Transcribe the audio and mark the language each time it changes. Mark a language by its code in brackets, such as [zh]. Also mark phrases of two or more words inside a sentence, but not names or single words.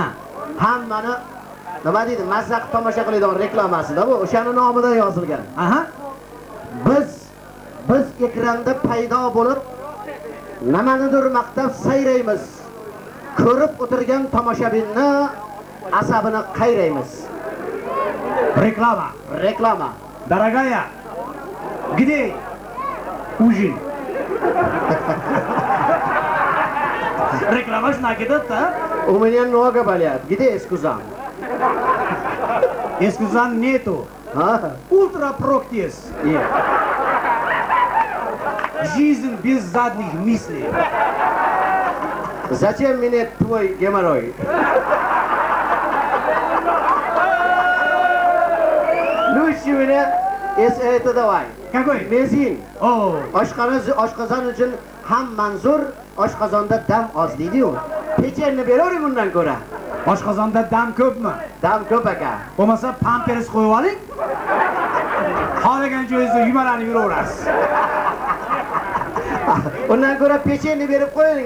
[uz] Hammani nima deydi, mazza qilib tomosha qiladigan reklamasida bu, o'shaning nomidan yozilgan. Aha. Biz ekranda paydo bo'lib, nimanidir maqtab sayraymiz. Ko'rib o'tirgan tomoshabinni asabini qayraymiz. Reklama. [ru] Дорогая, где ужин? [uz] Reklama shunaqa ketadi-da. [ru] У меня много болят. Где эскузан? Эскузан нету. Ультра проктис. Жизнь без задних мыслей. Зачем мне твой геморрой? Лучше меня это давай. Какой? Mezin. О, [uz] Oshqozon uchun ham manzur, oshqozonda dam oz deydi-yu. Pechenni beravering undan ko'ra. oshqozonda dam ko'pmi? Dam ko'p aka. Bo'lmasa pampers qo'yib oling. Xohlagan joyingizda yumalanib yuraverasiz. Undan ko'ra pechenni berib qo'ying.